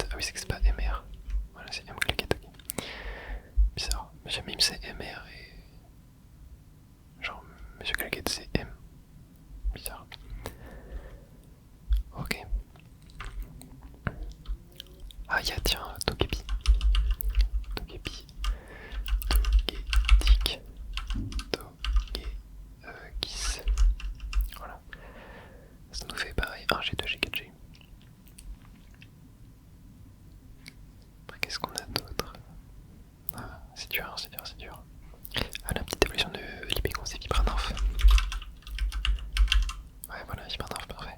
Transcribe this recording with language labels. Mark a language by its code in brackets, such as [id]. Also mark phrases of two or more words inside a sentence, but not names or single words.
[fr] Ah oui, c'est que c'est pas MR. Voilà, c'est M Claquette, ok. Bizarre. Monsieur Mime c'est MR et. Genre, Monsieur Claquette c'est M. Bizarre. Ok. Ah, y'a tiens, Togepi. Togepi. Togetic. Togekis. Voilà. Ça nous fait pareil 1G, 2G, 4G. Après, qu'est-ce qu'on a d'autre? Ah, c'est dur, c'est dur, c'est dur. Ah, la petite évolution de l'Ipécon, c'est Vibranarf. Ouais, voilà, Vibranarf, parfait.